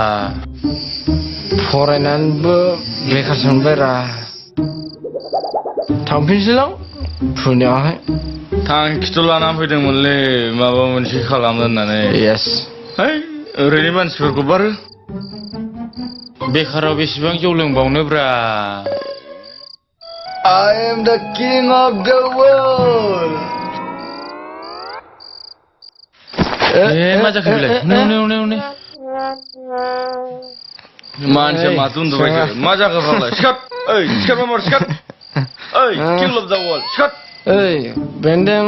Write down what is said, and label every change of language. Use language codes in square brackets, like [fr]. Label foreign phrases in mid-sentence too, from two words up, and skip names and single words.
[brx] फरायनानैबो बेखारसो मोनबायरा थांफिनसैलां फुनायावहाय थांखिथ' लानानै फैदोंमोनलै माबा मोनसे खालामनो होननानै येस है ओरैनो मानसिफोरखौ बारो बेखाराव बेसेबां जौ लोंबावनोब्रा [en] I am the king of the world [brx] मा जाखो बेलाय नै मानसिया माथो उन्दुबायसो मा जाखो फाग्ला सिखार ओइ सिखार मामार सिखार ओइ [en] kill of the world [brx] सिखार ओइ बेन्दों